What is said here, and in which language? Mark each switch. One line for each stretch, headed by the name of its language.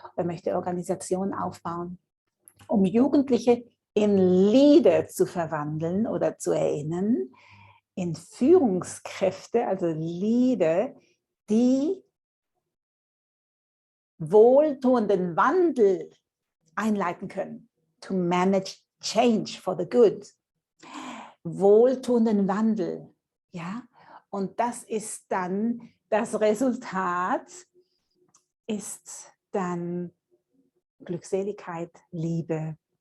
German: Er möchte Organisationen aufbauen, um Jugendliche in Leader zu verwandeln oder zu erinnern, in Führungskräfte, also Leader, die wohltuenden Wandel einleiten können.
English: To manage change for the good.
German: Wohltuenden Wandel, ja. Und das ist dann, das Resultat ist dann Glückseligkeit, Liebe.